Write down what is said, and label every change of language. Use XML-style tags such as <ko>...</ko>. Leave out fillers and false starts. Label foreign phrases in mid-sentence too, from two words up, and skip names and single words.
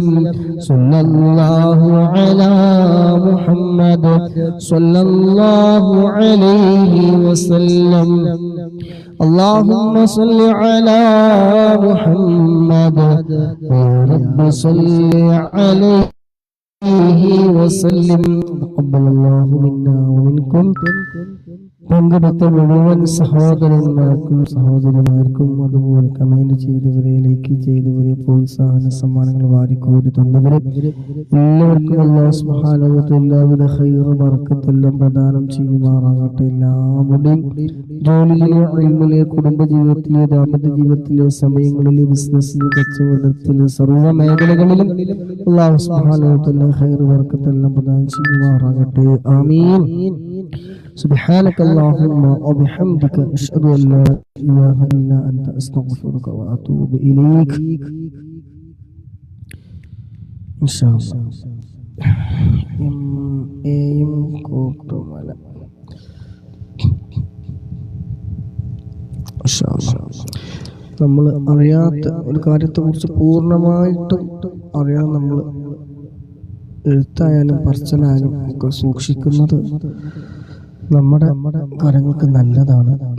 <ar>صلى الله على محمد صلى الله عليه وسلم. اللهم صل على محمد يا رب صل عليه وسلم. تقبل الله منا ومنكم.</ar> <ml>പങ്കെടുത്ത മുഴുവൻ സഹോദരന്മാർക്കും സഹോദരിമാർക്കും അതുപോലെ കമന്റ് ചെയ്തവരെ, ലൈക്ക് ചെയ്തവരെ, പ്രോത്സാഹന സമ്മാനങ്ങൾ വാരിക്കോരി തന്നവരെ എല്ലാവർക്കും</ml> <ar>الله سبحانه وتعالى</ar> <ml>എല്ലാവിധ ഖൈർ ബർക്കത്തെല്ലാം പ്രദാനം ചെയ്യുമാറാകട്ടെ. എല്ലാവരുടെയും ജോലിയിലെ, ഇൽമിലെ, കുടുംബജീവിതത്തിലെ, ദാമ്പത്യ ജീവിതത്തിലെ, സമയങ്ങളിലെ, ബിസിനസ്സിലെ, കച്ചവടത്തിലെ, സർവ്വ മേഖലകളിലും</ml> <ar>الله سبحانه وتعالى</ar> <ml>ഖൈർ ബർക്കത്തെല്ലാം പ്രദാനം ചെയ്യുമാറാകട്ടെ. ആമീൻ.</ml> <ar>سبحانك اللهم وبحمدك أشهد أن لا إله إلا أنت أستغفرك وأتوب إليك إن شاء الله.</ar> <ml>നമ്മൾ അറിയാത്ത ഒരു കാര്യത്തെക്കുറിച്ച് പൂർണ്ണമായിട്ടും അറിയാൻ നമ്മൾ എഴുത്തായാലും പറച്ചിലായാലും ഒക്കെ സൂക്ഷിക്കുന്നത് നമ്മുടെ കാര്യങ്ങൾക്ക് നല്ലതാണ്.</ml>